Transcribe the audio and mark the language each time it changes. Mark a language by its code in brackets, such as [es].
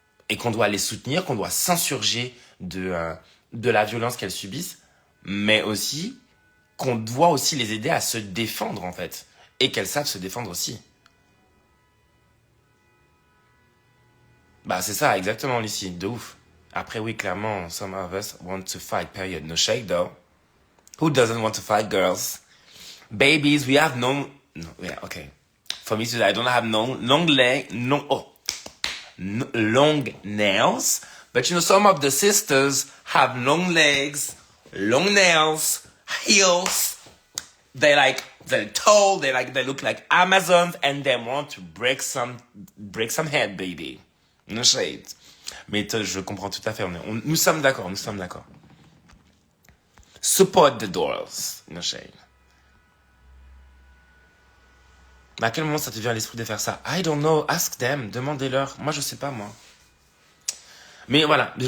[fr] Et qu'on doit les soutenir, qu'on doit s'insurger de la violence qu'elles subissent, mais aussi qu'on doit aussi les aider à se défendre, en fait. Et qu'elles savent se défendre aussi. Bah, c'est ça, exactement, Lucie, de ouf. Après, oui, clairement, [en] some of us want to fight, period. No shade, though. Who doesn't want to fight, girls? Babies, we have no, yeah, okay. For me, I don't have long leg, long nails. But you know, some of the sisters have long legs, long nails, heels. They're tall. They look like Amazons, and they want to break some head, baby. No shade. [fr] Mais je comprends tout à fait. Nous sommes d'accord, nous sommes d'accord. [en] Support the doors. No shade. [fr] Mais à quel moment ça te vient à l'esprit de faire ça? [en] I don't know. Ask them. [fr] Demandez-leur. Moi, je sais pas, moi. Mais voilà.